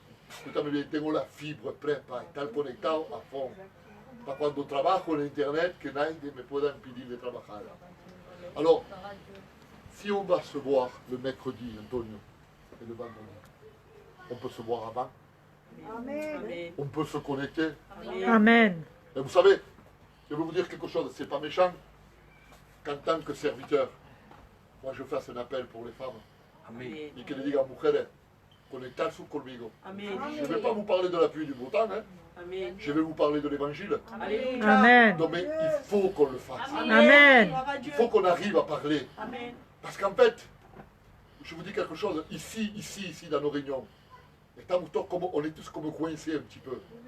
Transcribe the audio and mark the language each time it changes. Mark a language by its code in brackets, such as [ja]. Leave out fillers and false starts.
[es] Escúchame bien, tengo [fr] la fibre prête [es] para estar conectado a fond. Para cuando trabajo en Internet, que nadie me pueda impedir de trabajar. [fr] Alors, si on va se voir le mercredi, Antonio, et le vendredi, on peut se voir avant. Amen. On peut se connecter. Amen. Et vous savez, je vais vous dire quelque chose, c'est pas méchant, qu'en tant que serviteur, moi je fasse un appel pour les femmes. [es] Et que les diga, mujeres, conectarse conmigo. [fr] Je ne vais pas vous parler de la pluie du beau temps, hein. Je vais vous parler de l'évangile. Amen. Non mais il faut qu'on le fasse. Amen. Il faut qu'on arrive à parler. Parce qu'en fait, je vous dis quelque chose, ici, dans nos réunions, on est tous comme coincés un petit peu.